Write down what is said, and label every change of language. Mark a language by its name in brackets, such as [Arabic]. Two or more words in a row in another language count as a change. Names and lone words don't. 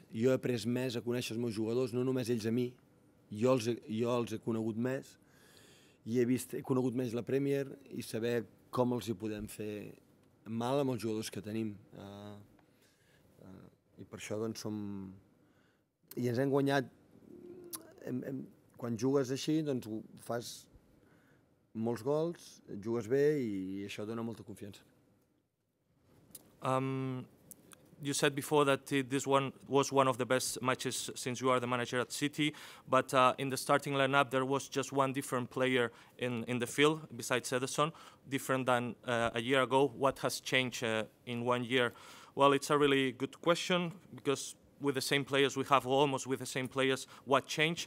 [Catalan] Jo he après més a conèixer els meus jugadors, no només ells a mi. Jo els he conegut més i he conegut més la Premier i saber com els hi podem fer mal amb els jugadors que tenim. I per això doncs som... I ens hem guanyat... Quan jugues així, doncs fas molts gols, jugues bé i això dona molta confiança. [English] You said before that this one was one of the best matches since you are the manager at City, but in the starting lineup there was just one different player in the field besides Ederson, different than a year ago. What has changed in 1 year? Well, it's a really good question, because with the same players we have, almost with the same players, what changed?